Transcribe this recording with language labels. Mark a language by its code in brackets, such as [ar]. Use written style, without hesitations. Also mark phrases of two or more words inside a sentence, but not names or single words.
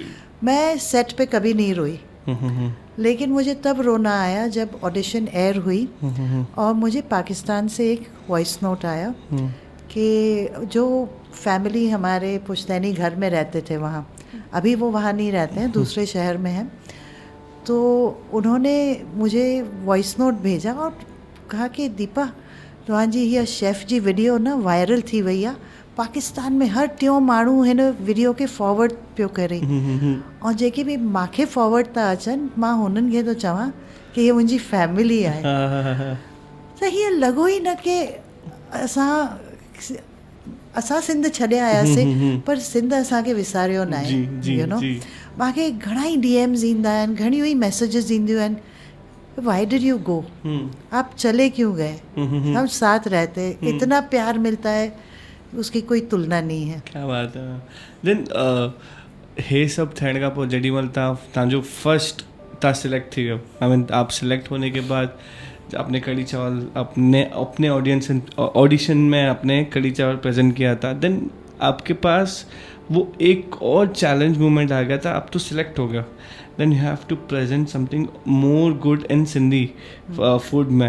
[ur] میں سیٹ پہ کبھی نہیں روئی، لیکن مجھے تب رونا آیا جب [en] audition air [ur] ہوئی اور مجھے پاکستان سے ایک [en] voice note [ur] آیا کہ جو فیملی ہمارے پشتینی گھر میں رہتے تھے وہاں، ابھی وہ وہاں نہیں رہتے ہیں، دوسرے شہر میں ہیں. تو انہوں نے مجھے [en] voice note [ur] بھیجا اور کہا کہ دیپا [sd] तव्हांजी हीअ शेफ़ जी वीडियो न वायरल थी वई आहे, पाकिस्तान में हर टियों माण्हू हिन वीडियो खे फॉर्वड पियो करे। ऐं जेके बि मूंखे फॉर्वड था अचनि, मां हुननि खे थो चवां कि हीअ मुंहिंजी फैमिली आहे। त हीअं लॻो ई न कि असां सिंध छॾे आयासीं पर सिंध असांखे विसारियो न आहे। [en] you know [sd] मूंखे घणा ई DMs ईंदा आहिनि, घणियूं ई मैसेजेस ईंदियूं आहिनि, [en] why did you go, [ur] آپ چلے کیوں گئے، ہم ساتھ رہتے، اتنا پیار ملتا ہے، اس کی کوئی تلنا نہیں ہے. کیا بات ہے. [sd] देन हे सभु थियण खां पोइ जेॾी महिल तव्हांजो फर्स्ट तव्हां सिलेक्ट थी वियो, [en] I mean [ur] آپ سلیکٹ ہونے کے بعد آپ نے کڑی چاول اپنے آڈیشن میں آپ نے کڑی چاول پریزنٹ کیا تھا، دین آپ کے پاس وہ ایک اور [en] challenge moment [ur] آ گیا تھا، آپ تو سلیکٹ ہو گیا, [en] then you have to present something more good in Sindhi food [ur] میں.